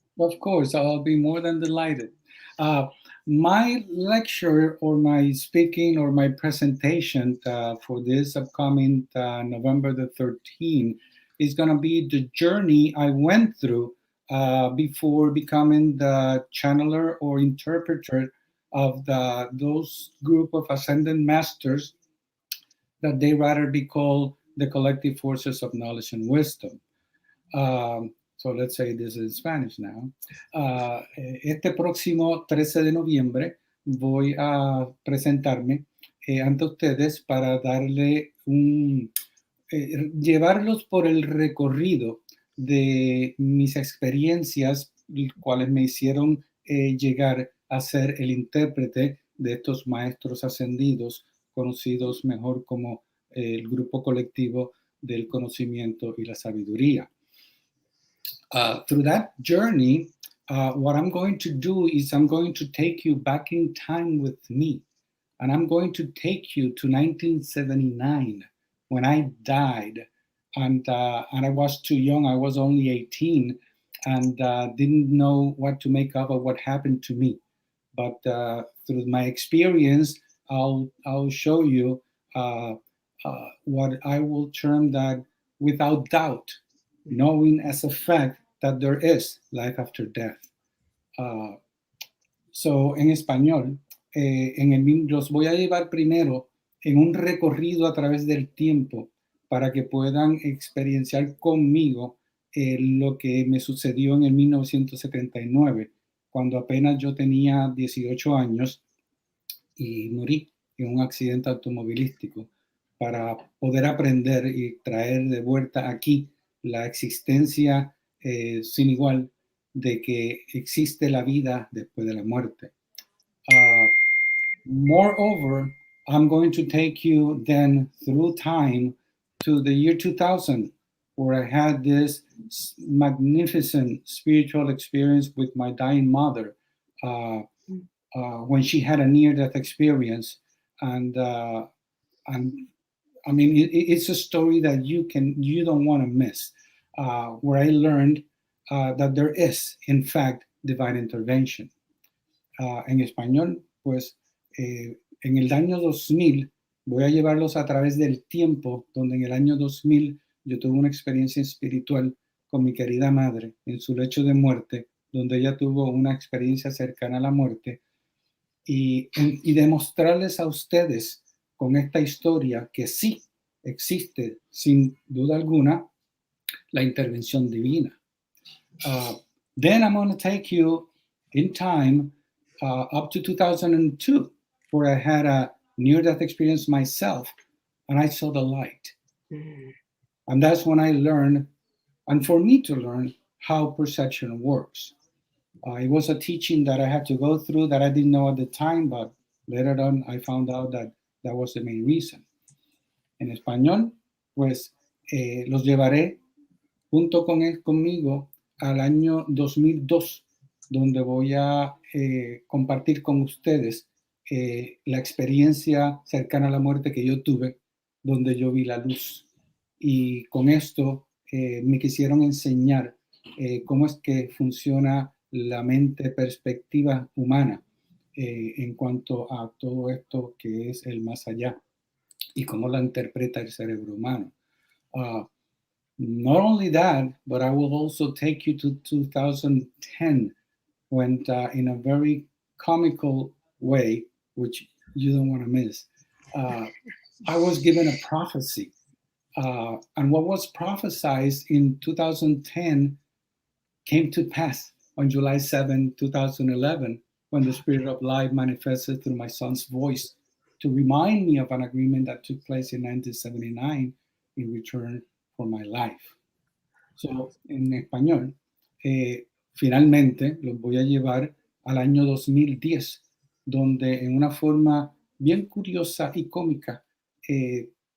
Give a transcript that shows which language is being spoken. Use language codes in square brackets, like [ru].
[en] Of course, I'll be more than delighted. My lecture or my speaking or my presentation for this upcoming November the 13th is going to be the journey I went through before becoming the channeler or interpreter of those group of ascended masters that they rather be called the collective forces of knowledge and wisdom. So let's say this is Spanish now. [es] Este próximo 13 de noviembre voy a presentarme ante ustedes para darle llevarlos por el recorrido de mis experiencias, cuales me hicieron llegar a ser el intérprete de estos maestros ascendidos, conocidos mejor como el grupo colectivo del conocimiento y la sabiduría. [en] Through that journey, what I'm going to do is I'm going to take you back in time with me. And I'm going to take you to 1979 when I died. And I was too young. I was only 18 and didn't know what to make of what happened to me. But through my experience, I'll show you what I will term that without doubt, knowing as a fact that there is life after death. [es] So, en español, los voy a llevar primero en un recorrido a través del tiempo para que puedan experienciar conmigo lo que me sucedió en el 1979, cuando apenas yo tenía 18 años y morí en un accidente automovilístico, para poder aprender y traer de vuelta aquí la existencia sin igual de que existe la vida después de la muerte. [en] Moreover, I'm going to take you then through time to the year 2000, where I had this magnificent spiritual experience with my dying mother when she had a near-death experience. and I mean, it's a story that you don't want to miss, where I learned that there is, in fact, divine intervention. [es] En español, pues, en el año 2000, voy a llevarlos a través del tiempo, donde en el año 2000 yo tuve una experiencia espiritual con mi querida madre en su lecho de muerte, donde ella tuvo una experiencia cercana a la muerte, y demostrarles a ustedes con esta historia que sí existe, sin duda alguna, la intervención divina. [en] Then I'm going to take you in time up to 2002, where I had a near-death experience myself, and I saw the light. And that's when I learned, and for me to learn, how perception works. It was a teaching that I had to go through that I didn't know at the time, but later on I found out that that was the main reason. [es] En español, pues los llevaré junto conmigo al año 2002, donde voy a compartir con ustedes la experiencia cercana a la muerte que yo tuve, donde yo vi la luz. Y con esto me quisieron enseñar cómo es que funciona la mente perspectiva humana en cuanto a todo esto que es el más allá y cómo la interpreta el cerebro humano. [en] Not only that, but I will also take you to 2010 when in a very comical way, which you don't want to miss, I was given a prophecy. And what was prophesied in 2010 came to pass on July 7, 2011, when the Spirit of Life manifested through my son's voice to remind me of an agreement that took place in 1979 in return for my life. [es] So, en español, finalmente los voy a llevar al año 2010, donde en una forma bien curiosa y cómica me